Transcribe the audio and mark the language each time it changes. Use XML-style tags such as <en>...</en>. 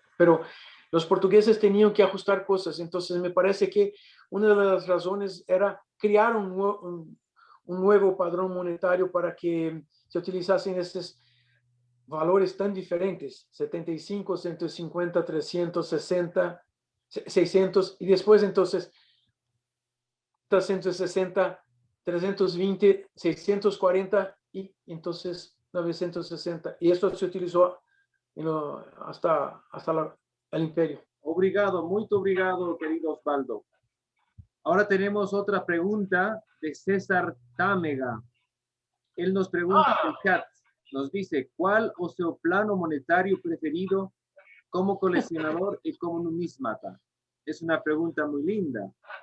<es>Pero los portugueses tenían que ajustar cosas, entonces me parece que una de las razones era crear un nuevo padrón monetario para que se utilizasen estos valores tan diferentes, 75, 150, 360, 600, y después entonces 360, 320, 640 y entonces 960. Y esto se utilizó hasta el imperio.</es> <pt>Obrigado, muito obrigado, querido Osvaldo.</pt> <es>Ahora tenemos otra pregunta de César Támega. Él nos pregunta en el chat, nos dice, ¿cuál</es> <pt>o seu</pt> <es>plano monetario preferido como coleccionador y como numismata? Es una pregunta muy linda.</es>